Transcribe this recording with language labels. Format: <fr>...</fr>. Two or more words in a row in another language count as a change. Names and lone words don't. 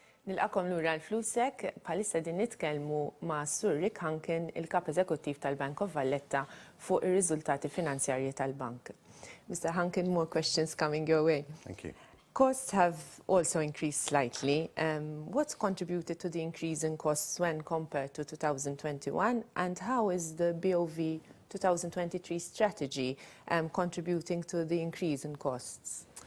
<mt>Nilqakom lura l-Flusek, bħalissa din nitkellmu ma' Hunkin, il-kap eżekuttiv tal-Bank of Valletta, fuq ir-riżultati finanzjarji tal-bank.</mt> <en>Mr. Hunkin, more questions coming your way. Thank you. Costs have also increased slightly. What's contributed to the increase in costs when compared to 2021, and how is the BOV 2023 strategy contributing to the increase in costs?</en>